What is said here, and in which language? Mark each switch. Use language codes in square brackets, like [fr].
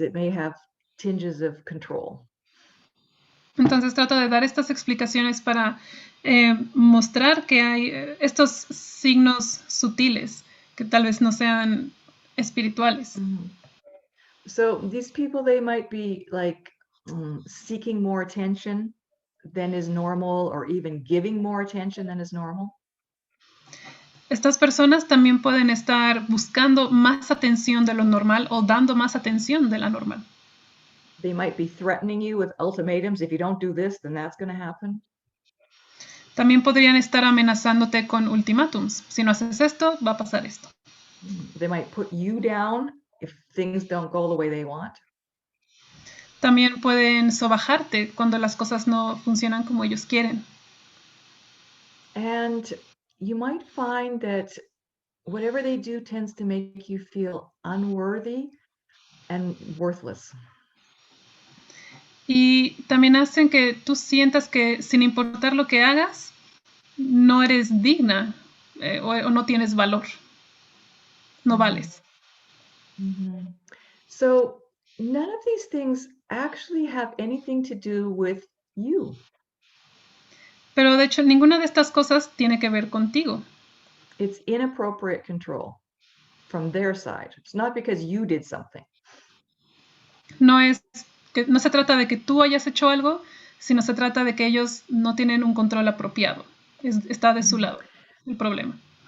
[en] It may have tinges of control. [es] Entonces trato de dar estas explicaciones para mostrar que hay estos signos sutiles que tal vez no sean espirituales. Mm-hmm. [en] So these people, they might be like seeking more attention than is normal, or even giving more attention than is normal. [es] Estas personas también pueden estar buscando más atención de lo normal o dando más atención de la normal. [en] They might be threatening you with ultimatums. If you don't do this, then that's going to happen. [es] También podrían estar amenazándote con ultimátums. Si no haces esto, va a pasar esto. [en] They might put you down if things don't go the way they want. [es] También pueden sobajarte cuando las cosas no funcionan como ellos quieren. [en] And you might find that whatever they do tends to make you feel unworthy and worthless. [es] Y también hacen que tú sientas que sin importar lo que hagas, no eres digna o no tienes valor. No vales. Mm-hmm. [en] So none of these things actually have anything to do with you. [es] Pero de hecho, ninguna de estas cosas tiene que ver contigo. [en] It's inappropriate control from their side. It's not because you did something. [es] No se trata de que tú hayas hecho algo, sino se trata de que ellos no tienen un control apropiado. Está de su lado el problema.